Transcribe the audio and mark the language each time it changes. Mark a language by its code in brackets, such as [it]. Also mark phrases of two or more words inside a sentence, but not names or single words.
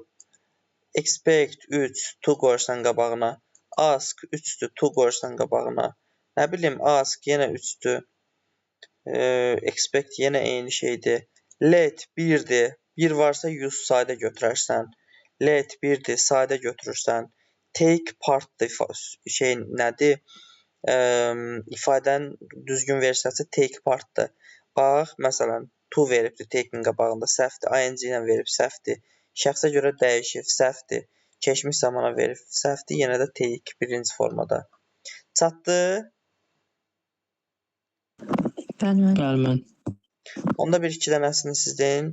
[az] Expect 3, to qoyursan qabağına. Ask 3-dür, to qoyursan qabağına. Nə bilim, ask yenə 3-dür. Expect yenə eyni şeydir. Let 1-dir. 1 varsa use sadə götürərsən. Let 1-dir, sadə götürürsən. [en] Take part-dır, [az] şey nədir? İfadənin düzgün versiyası [en] take part-dır. [az] Bax, məsələn, to veribdir take-in qabağında, səhvdir. ing ilə verib, səhvdir. Şəxsə görə dəyişib, səhvdir. Keçmiş zamana verib, səhvdir. Yenə də take birinci formada. Çatdı? Bəli. Onda bir iki dənəsini siz deyin.